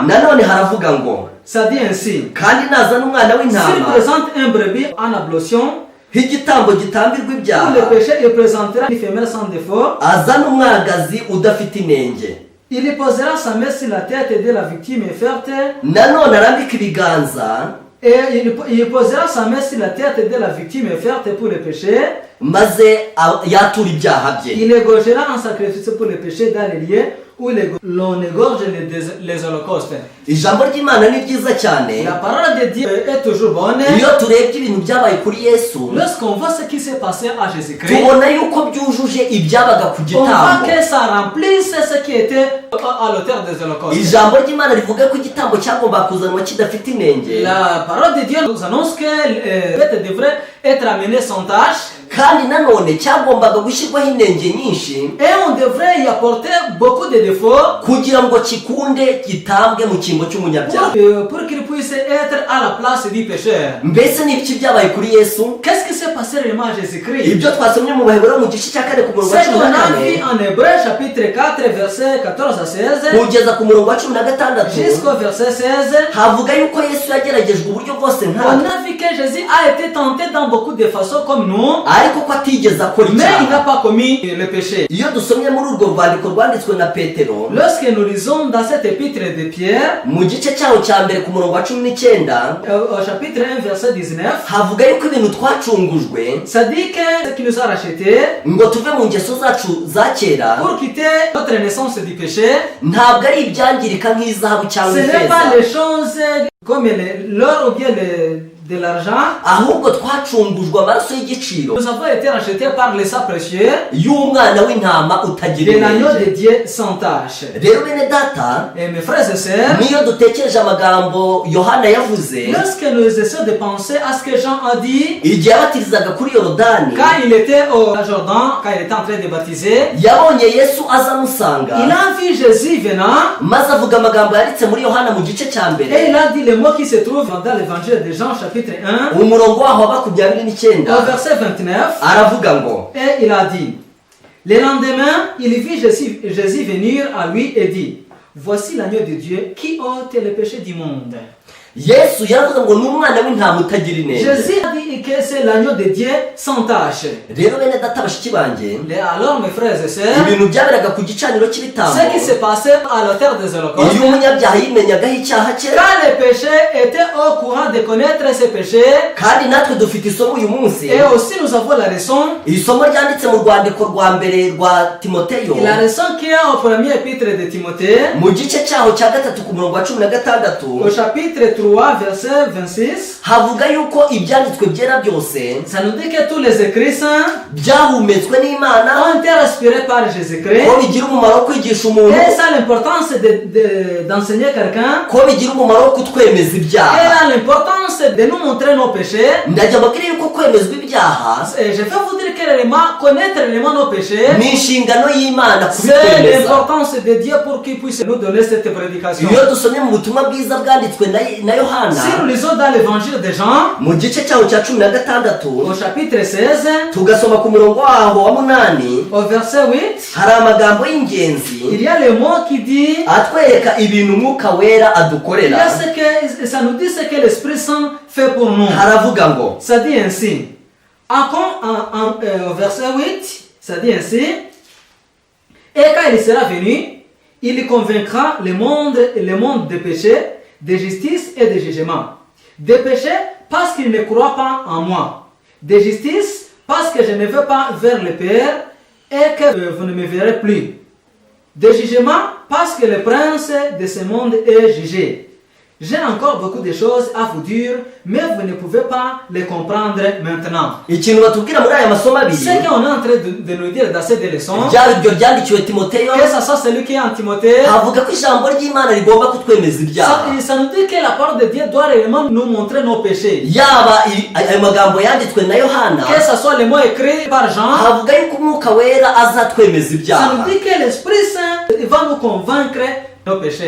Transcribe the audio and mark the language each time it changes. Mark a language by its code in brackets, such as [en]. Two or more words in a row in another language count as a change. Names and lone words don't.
[rw] nanone haravuga ngo [fr] ça dit ainsi, [rw] kandi nazana umwana [fr] s'il [rw] w'intama [fr] présente un brebis en ablation, [rw] nk'igitambo gitambirwa [fr] pour [rw] ibyaha, [fr] le péché, il présentera une femelle sans défaut. [rw] azana umwagazi udafite inenge, [fr] Il y posera sa main sur la tête de la victime offerte, [rw] nanone arambika ibiganza, [fr] et il posera sa main sur la tête de la victime offerte pour le péché. [rw] maze yatura ibyaha bye. [fr] Il égorgera un sacrifice pour le péché dans les lieux où l'on égorge les holocaustes. [rw] Ijambo ry'Imana ni ryiza cyane. [fr] La parole de Dieu est toujours bonne. [rw] Iyo turebye ibintu byabaye kuri Yesu, [fr] Lorsqu'on voit ce qui s'est passé à Jésus-Christ, [rw] tubona yuko byujuje ibyabaga ku [fr] on voit [rw] gitambo. [fr] que ça remplisse ce qui était à l'auteur des holocaustes. [rw] Ijambo ry'Imana rivuga ko igitambo cyagomba kuzanwa kidafite inenge, [fr] La parole de Dieu nous annonce que le bête devrait être amené sans tache, [rw] kandi nanone cyagombaga gushyirwaho inenge nyinshi [fr] et on devrait y apporter beaucoup de défauts [rw] kugira ngo kikunde gitambwe mu cyimbo cy'umunyabyaha. [fr] pour qu'il puisse être à la place du pécheur. [rw] Mbese ni ibiki byabaye kuri Yesu? [fr] Qu'est-ce qui s'est passé réellement à Jésus-Christ? [rw] Ibyo twasomye mu Baheburayo mu gice cya 4 ku murongo wa [fr] C'est qu'on a vu 14 en Hébreu chapitre 4 verset 14 à 16 [rw] kugeza ku murongo wa 16 [fr] jusqu'au verset 16. [rw] havuga yuko Yesu yageragejwe uburyo bwose [fr] On [rw] nkatwe, [fr] a vu que Jésus a été tenté dans beaucoup de façons comme nous, [rw] ariko ko atigeze akora [fr] mais il n'a [rw] icyaha. [fr] pas commis le péché. [rw] Iyo dusomye muri urwo rwandiko rwanditswe na Petero [fr] Lorsque nous lisons dans cet épître de Pierre, [rw] mu gice cyaho cya mbere ku murongo wa 19 [fr] au chapitre 1 verset 19, [rw] havuga yuko ibintu twacungujwe [fr] ça dit que ce qui nous a rachetés [rw] ngo tuve mu ngeso zacu za kera [fr] pour quitter notre naissance du péché, [rw] ntabwo ari ibyangirika nk'izahabu [fr] ce [rw] cyangwa [fr] n'est pas [rw] ifeza, [fr] les choses comme l'or ou bien de l'argent. [rw] ahubwo twacungujwe amaraso y'igiciro [fr] Nous avons été rachetés par le sang précieux [rw] y'umwana w'intama utagira [fr] de l'agneau de [rw] inenge. [fr] Dieu sans tache. [rw] Rero bene data, [fr] Et mes frères et sœurs, [rw] niyo dutekereje amagambo Yohana yavuze [fr] lorsque nous essayons de penser à ce que Jean a dit [rw] igihe yabatirizaga kuri Yorodani, [fr] quand il était au Jordan, quand il était en train de baptiser, [rw] yabonye Yesu aza amusanga, [fr] il a vu Jésus venant [rw] maze avuga amagambo yanditse muri Yohana mu gice cya [fr] et [rw] mbere [fr] il a dit les mots qui se trouvent dans l'évangile de Jean chapitre 1 [rw] umurongo waho wa 29 [fr] au verset 29 [rw] aravuga ngo, [fr] et il a dit le lendemain il vit Jésus venir à lui et dit voici l'agneau de Dieu qui ôte les péchés du monde. [rw] Yesu yaravuze ngo ni umwana w'intama utagira inenge. [fr] Jésus a dit que c'est l'agneau de Dieu sans tache. [rw] Rero bene data bashiki banjye, [fr] Alors mes frères et sœurs, [rw] ibintu byaberaga ku gicaniro cy'ibitambo, [fr] ce qui s'est passé à l'autel des holocaustes, [rw] iyo umunyabyaha yimenyagaho icyaha cye, [fr] quand les péchés étaient au courant de connaître ses péchés, [rw] kandi natwe dufite isomo uyu munsi. [fr] et aussi nous avons la leçon, [rw] Iri somo ryanditse mu rwandiko rwa mbere rwa Timoteyo, [fr] la leçon qui est au premier épître de Timothée, [rw] mu gice cyaho cya gatatu ku murongo wa 16, [fr] au chapitre 3, verset 26, [rw] havuga yuko ibyanditswe byera byose [fr] ça nous dit que tous les écrits saints [rw] byahumetswe n'Imana, [fr] ont été respirés par Jésus-Christ, [rw] ko bigira umumaro wo kwigisha umuntu, [fr] et ça a l'importance d'enseigner quelqu'un, [rw] ko bigira umumaro wo kutwemeza [fr] et [rw] ibyaha. [fr] a l'importance de nous montrer nos péchés. [rw] Ndajya mbabwira yuko kwemezwa ibyaha [fr] Et je vais vous dire clairement, connaître réellement nos péchés, [rw] ni inshingano y'Imana [fr] c'est [rw] kubitwemeza. [fr] l'importance de Dieu pour qu'il puisse nous donner cette prédication. [rw] Iyo dusomye mu butumwa bwiza bwanditswe na Yohana [fr] Si nous lisons dans l'évangile de Jean, [rw] mu gice cyaho cya 16 [fr] au chapitre 16, [rw] tugasoma ku murongo waho wa 8, [fr] au verset 8, [rw] hari amagambo y'ingenzi [fr] il y a le mot qui dit, [rw] atwereka ibintu Umwuka Wera [fr] il y a [rw] adukorera. [fr] ça nous dit ce que l'Esprit Saint fait pour nous. [rw] Haravuga ngo, [fr] Ça dit ainsi, au verset 8, ça dit ainsi, et quand il sera venu, il convaincra le monde de péché, de justice et de jugement. De péché parce qu'il ne croit pas en moi. De justice parce que je ne veux pas vers le Père et que vous ne me verrez plus. De jugement parce que le prince de ce monde est jugé. J'ai encore beaucoup de choses à vous dire, mais vous ne pouvez pas les comprendre maintenant. [rw] ikintu batubwira muri aya masomo abiri [fr] Ce qu'on est en train de nous dire dans ces deux leçons, [rw] byari ibyo ryandikiwe Timoteyo, [fr] que ça soit celui qui est en Timothée, [rw] havuga ko ijambo ry'Imana rigomba kutwemeza ibyaha. [fr] ça nous dit que la parole de Dieu doit réellement nous montrer nos péchés. [rw] Yaba ayo magambo yanditswe na Yohana, [fr] Que ce soit les mots écrits par Jean, [rw] havuga yuko Umwuka Wera azatwemeza [fr] ça [rw] ibyaha. [fr] nous dit que l'Esprit Saint va nous convaincre nos péchés.